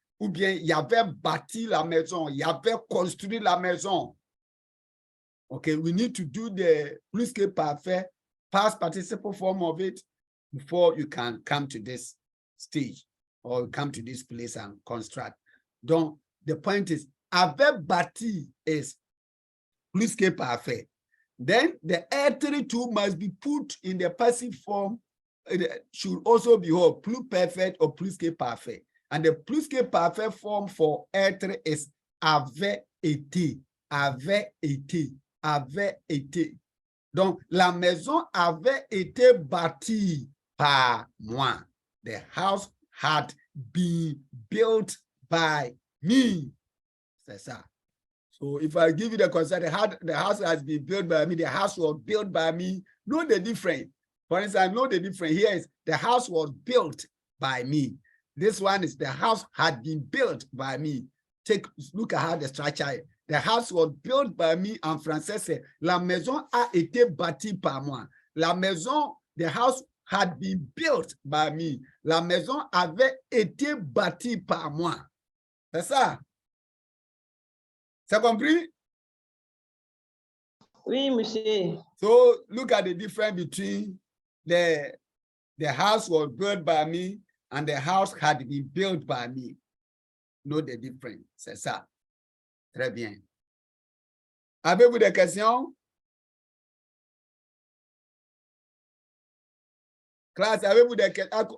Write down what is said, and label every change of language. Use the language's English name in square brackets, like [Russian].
[French] Ou bien, il y avait bâti la maison, il y avait construit la maison. [English] Okay, we need to do the plus que parfait, past participle form of it before you can come to this stage or come to this place and construct. Donc, the point is, avait bâti is plus que parfait. Then the être too must be put in the passive form. It should also be whole, plus perfect or plus que parfait. And the plus que parfait form for être is avait été, avait été, avait été. [French] Donc, la maison avait été bâtie par moi. [English] The house had been built by me. [French] C'est ça. [English] So if I give you the concept, the house has been built by me, the house was built by me, know the difference. For instance, know the difference. Here is the house was built by me. This one is the house had been built by me. Look at how the structure is. The house was built by me. [French] En français, c'est la maison a été bâtie par moi. La maison, [English] the house had been built by me. [French] La maison avait été bâtie par moi. C'est ça. C'est compris? Oui, monsieur. [English] So look at the difference between the house was built by me and the house had been built by me. Know the difference. [French] C'est ça. Très bien. Avez-vous des questions? Class, avez-vous des questions?